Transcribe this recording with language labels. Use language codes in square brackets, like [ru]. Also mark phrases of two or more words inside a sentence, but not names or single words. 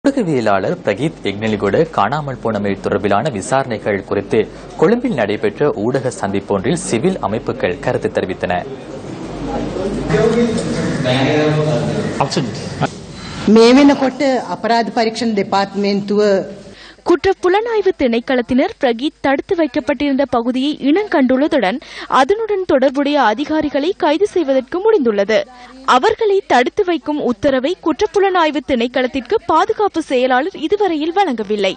[ta] ஊடகவியலாளர் பிரகீத் எக்னெலிகொட காணாமல் போனமை தொடர்பிலான விசாரணைகள் குறித்து கொழும்பில் நடைபெற்ற ஊடக சந்திப்பொன்றில் சிவில் அமைப்புகள் கருத்து தெரிவித்தன. [si] මේ වෙනකොට අපරාධ පරීක්ෂණ දෙපාර්තමේන්තුව [ta] குற்றப்புலனாய்வு திணைக்களத்தினர் பிரகீத் தடுத்து வைக்கப்பட்டிருந்த பகுதியை இனங்கண்டுள்ளதுடன் அதனுடன் தொடர்புடைய அதிகாரிகளை கைது செய்வதற்கு முடிந்துள்ளது. அவர்களை தடுத்து வைக்கும் உத்தரவை குற்றப்புலனாய்வு திணைக்களத்திற்கு பாதுகாப்பு செயலாளர் இதுவரையில் வழங்கவில்லை.